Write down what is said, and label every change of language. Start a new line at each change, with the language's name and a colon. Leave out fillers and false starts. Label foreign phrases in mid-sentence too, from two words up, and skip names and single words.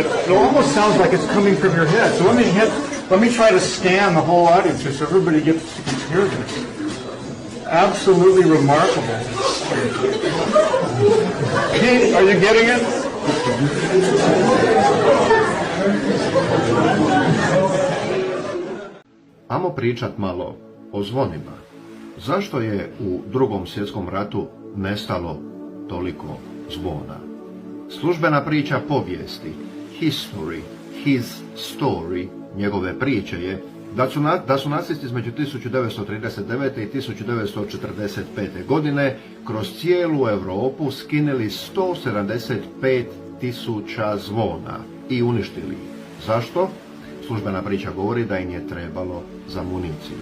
English: It almost sounds like it's coming from your head. So let me try to scan the whole audience here so everybody gets to hear this. Absolutely remarkable. Pete, are you getting it?
Croatian: Amo pričat malo o zvonima. Zašto je u Drugom svjetskom ratu nestalo toliko zvona? Službena priča povijesti,
English: history, his story,
Croatian: njegove priče je da su nacisti između 1939. i 1945. godine kroz cijelu Europu skinuli 175.000 zvona i uništili ih. Zašto? Službena priča govori da im je trebalo za municiju.